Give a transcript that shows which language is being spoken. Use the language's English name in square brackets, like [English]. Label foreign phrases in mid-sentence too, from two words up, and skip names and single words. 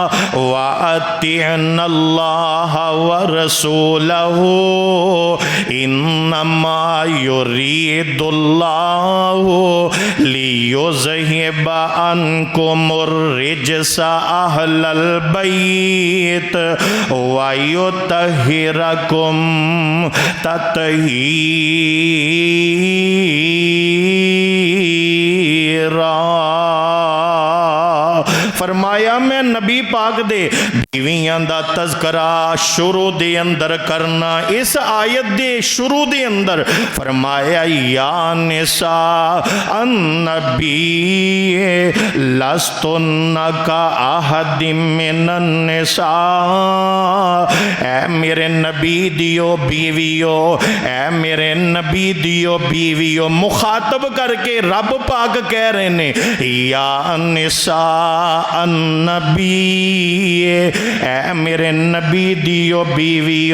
[Arabic] وأطعن الله ورسوله إنما يريد الله ليذهب عنكم الرجس أهل البيت ويطهركم تطهيرا. [Punjabi] فرمایا میں نبی پاک دے بیویاں دا تذکرہ شروع دے اندر کرنا. اس آیت دے شروع دے اندر فرمایا [Arabic] يا نساء النبي لستن كأحد من النساء. [Punjabi] اے میرے نبی دیو بیویو، اے میرے نبی دیو بیویو. مخاطب کرکے رب پاک کہہ رہے نے [Arabic] يا نساء النبي, [Punjabi] اے میرے نبی دیو بیویو.